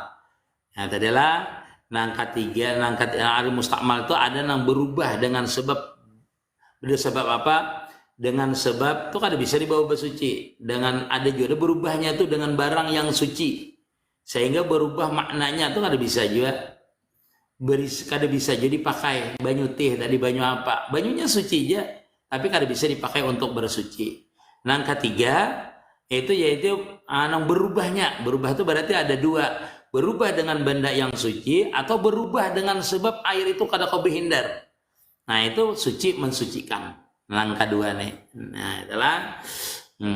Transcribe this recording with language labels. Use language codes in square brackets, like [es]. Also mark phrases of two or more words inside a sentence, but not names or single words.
[bjn] Nah, tadilah nang ketiga air mustakmal itu ada yang berubah dengan sebab apa? Dengan sebab itu kada bisa dibawa bersuci. Dengan ada juga berubahnya itu dengan barang yang suci. Sehingga berubah maknanya itu kada bisa juga. Kada bisa jadi pakai banyu teh tadi banyu apa banyunya suci aja tapi kada bisa dipakai untuk bersuci. Nang ketiga yaitu nang berubah itu berarti ada dua, berubah dengan benda yang suci atau berubah dengan sebab air itu kada kau berhindar. Nah, itu suci mensucikan nang kedua nih.